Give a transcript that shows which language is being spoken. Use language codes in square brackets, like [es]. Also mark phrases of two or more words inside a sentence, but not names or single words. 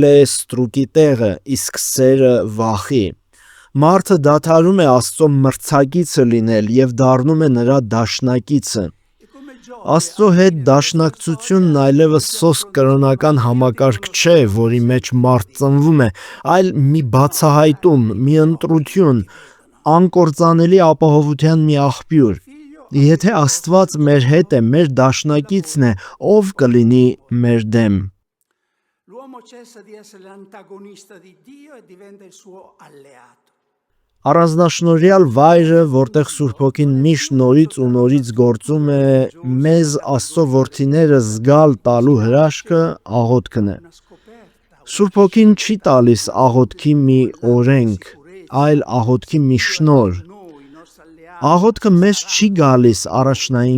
[hy] է ստրուկի տեղը, իսկ սերը վախի։ Մարդը դադարում է Աստծո մրցակիցը լինել և դառնում է նրա դաշնակիցը։ Աստծո հետ դաշնակցությունն այլևս սոսկ կրոնական համակարգ չէ, որի մեջ մարդ ծնվում է, այլ մի բացահայտում, մի ընտրություն, անկործանելի ապահովության մի աղբյուր։ Եթե Աստված մեր հետ է, մեր դաշնակիցն է, ով կլինի մեր դեմ։ [it] L'uomo cessa di essere l'antagonista di Dio e diventa il suo alleato. [hy] Առանձնաշնորհյալ վայրը, որտեղ Սուրբ Հոգին միշտ նորից ու նորից գործում է մեզ Աստծո որդիները զգալ տալու հրաշքը, աղոթքն է։ Սուրբ Հոգին չի տալիս աղոթքի մի օրենք, այլ աղոթքի մի շնորհ։ Աղոթքը մեզ չի գալիս առաջնային